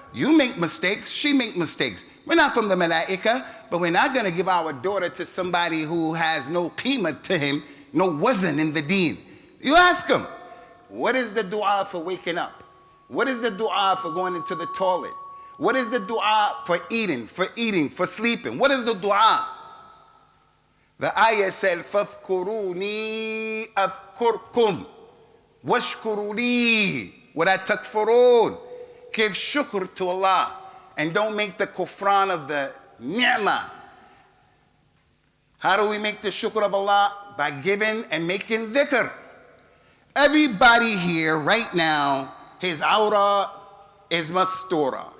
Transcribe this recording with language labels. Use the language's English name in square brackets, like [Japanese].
[English] You make mistakes, she make mistakes. We're not from the malaika, but we're not going to give our daughter to somebody who has no qima to him, no wazn in the deen. You ask him, what is the dua for waking up? What is the dua for going into the toilet? What is the dua for eating, for sleeping? What is the dua? The ayah said, [Arabic] فَاذْكُرُونِي أَذْكُرْكُمْ وَاشْكُرُوا لِي وَلَا تَكْفُرُونَ. [English] Give shukr to Allah and don't make the kufran of the ni'mah. How do we make the shukr of Allah? By giving and making dhikr. Everybody here right now, his awrah is mastura.